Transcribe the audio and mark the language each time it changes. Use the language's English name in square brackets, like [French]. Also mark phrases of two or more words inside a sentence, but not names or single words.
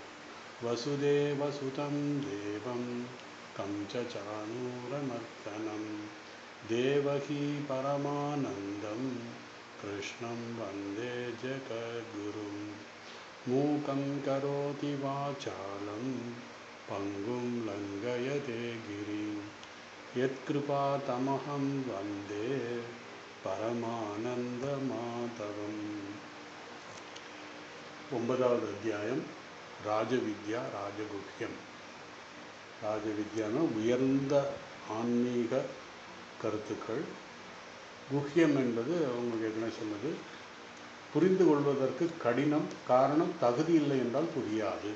[Sanskrit] वसुदेवसुतं देवं कंसचाणूरमर्दनं देवकी परमानन्दं कृष्णं वन्दे जगद्गुरुं। मूकं करोति वाचालं पङ्गुं लङ्घयते गिरिं यत्कृपातमहं वन्दे परमानन्दमाधवम्। [Tamil] ஒன்பதாவது அத்தியாயம் ராஜவித்யா ராஜகுஹ்யம். ராஜவித்யானா உயர்ந்த ஆன்மீக கருத்துக்கள். குஹ்யம் என்பது உங்களுக்கு ஏற்கனவே சொன்னது, புரிந்து கொள்வதற்கு கடினம், காரணம் தகுதி இல்லை என்றால் புரியாது.